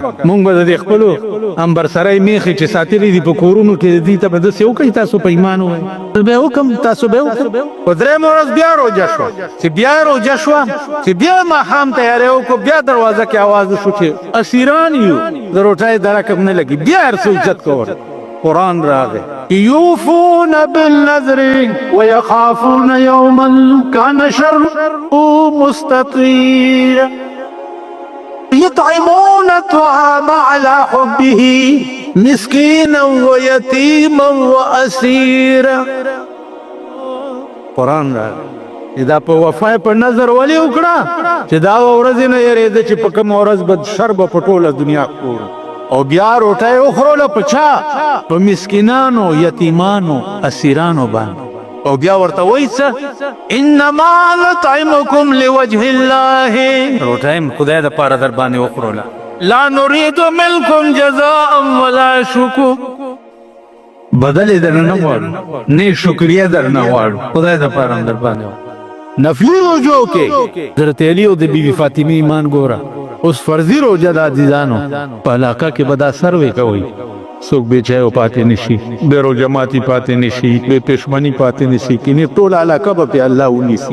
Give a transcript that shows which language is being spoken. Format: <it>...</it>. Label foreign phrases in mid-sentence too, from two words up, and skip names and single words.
<ps>مونږ به د خپلو امبرسرۍ میخې چې ساتلې دي په کورونو کې دې ته به داسې وکړئ تاسو په ایمان ووایئ. زه به یې وکړم، تاسو به یې وکړئ. په 3مه ورځ بیا روژه شوه. چې بیا روژه شوه چې بیا ماښام تیاری وکړو، بیا دروازه کې آواز وشو چې اسیران یو د روټۍ د رکب نه لګي. بیا هر څه اوچت کول. قرآن راغی</ps> <ar>یوفون بالنذر ويخافون يوما كان شره مستطير يطعمون الطعام على حبه مسكينا ويتيما واسيرا.</ar> <ps>قرآن راغی دا په وفا په نظر ولې وکړه چې دا ورځ نه یریده چې په کوم ورځ به شر به په ټوله دنیا کور او بیا روټۍ وخوړله په چا؟ په مسکینانو، یتیمانو، اسیرانو باندې. او بیا ورته وایي څه؟</ps> <ar>انما نطعمکم لوجه الله،</ar> <ps>روټۍ م خدای دپاره در باندې وخوړله.</ps> <ar>لا نريد منکم جزاء ولا شکر،</ar> <ps>بدل یې درنه نه غواړو، نه شکریه درنه غواړو، خدای دپاره هم در باندې نفلي روژو کې حضرت علی او د بیبي فاطمې ایمان ګوره. اوس فرضي روژه د عزیزانو په علاقه کې به دا سروې کوئ، څوک بې چایو پاتې نه شي، بې روژه ماتي پاتې نه شي، بې پېشمني پاتې نه شي، کینې ټوله علاقه به پې الله ونیسي.</ps>